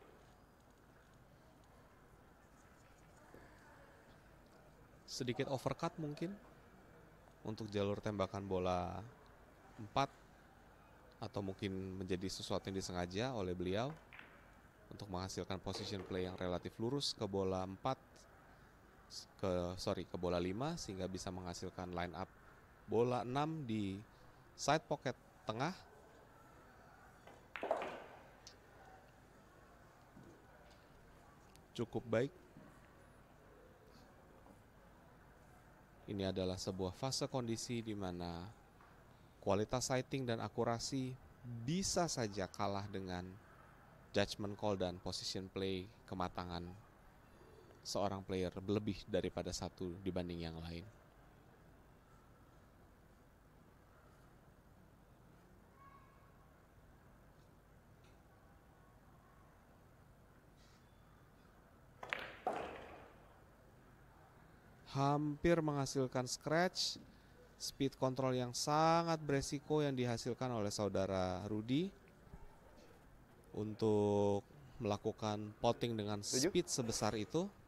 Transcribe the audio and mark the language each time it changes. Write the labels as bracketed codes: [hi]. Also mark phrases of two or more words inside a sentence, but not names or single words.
[id] Sedikit overcut mungkin untuk jalur tembakan bola 4, atau mungkin menjadi sesuatu yang disengaja oleh beliau untuk menghasilkan [en] position play [id] yang relatif lurus ke bola 4, ke bola 5, sehingga bisa menghasilkan [en] line up [id] bola 6 di [en] side pocket [id] tengah. Cukup baik. Ini adalah sebuah fase kondisi di mana kualitas sighting dan akurasi bisa saja kalah dengan [en] judgment call [id] dan [en] position play [id] kematangan seorang player lebih daripada satu dibanding yang lain. Hampir menghasilkan scratch, [en] speed control [id] yang sangat beresiko yang dihasilkan oleh saudara Rudy untuk melakukan potting dengan speed sebesar itu.